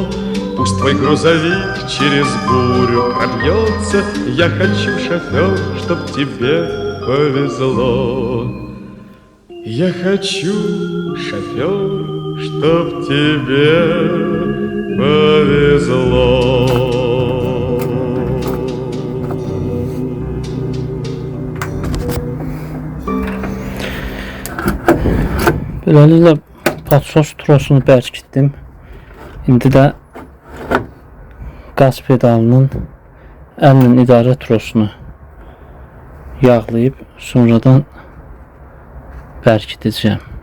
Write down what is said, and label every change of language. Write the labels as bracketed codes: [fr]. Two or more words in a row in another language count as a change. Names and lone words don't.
[ru] Пусть твой грузовик через бурю пробьется, я хочу, шофер, чтоб тебе повезло. Я хочу, шофер, чтоб тебе повезло. [az] Beləliklə patsos trosunu bərkitdim. İndi də qaz pedalının əllə idarə trosunu yağlayıb sonradan bərkidəcəm.